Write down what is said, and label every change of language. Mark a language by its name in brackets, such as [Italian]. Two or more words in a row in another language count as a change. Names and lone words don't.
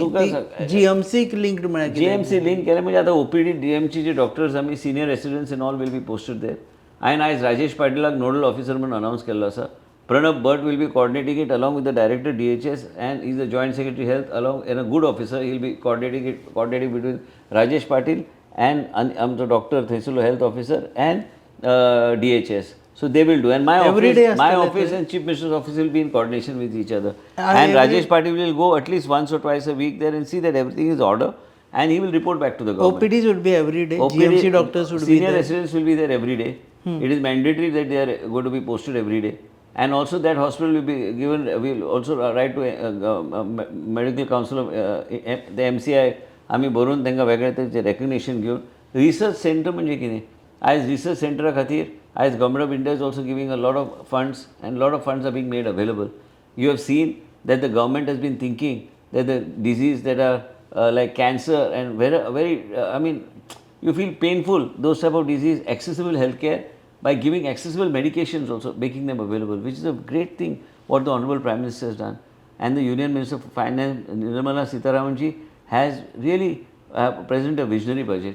[Konkani] तुका न्ही GMC लिंक्ड म्हळ्यार GMC लिंक केले म्हणजे आता OPD DMची जे डॉक्टर्स आमी [English] senior residents in all will be posted there [Konkani] हांवें आयज राजेश पाटीलाक नोडल ऑफिसर म्हणून अनावन्स केल्लो आसा [English] Pranab Bhat will be coordinating it along with the director DHS and he is the joint secretary health along and a good officer he will be coordinating between Rajesh Patil and [Konkani] आमचो डॉक्टर थंयसरलो हेल्थ ऑफिसर [English] and DHS. So they will do, and my office and Chief Minister's office will be in coordination with each other. And Rajesh Patil will go at least once or twice a week there and see that everything is order, and he will report back to the government. OPDs would be every day. GMC doctors would be senior there. residents will be there every day. It is mandatory that they are going to be posted every day, and also that hospital will be given. We will also write to medical council of the MCI. [Konkani] आम्ही बरोवन तांकां वेगळे तरेचें रेकग्निशन घेवन रिसर्च सेंटर म्हणजे कितें आयज रिसर्च सेंटरा खातीर आयज [English] government of India is also giving a lot of funds and lot of funds are being made available you have seen that the government has been thinking that the disease that are like cancer and very I mean you feel painful those type of disease accessible healthcare by giving accessible medications also making them available, which is a great thing what the honorable Prime Minister has done. And the Union Minister of Finance Nirmala Sitharaman ji has really presented a visionary budget.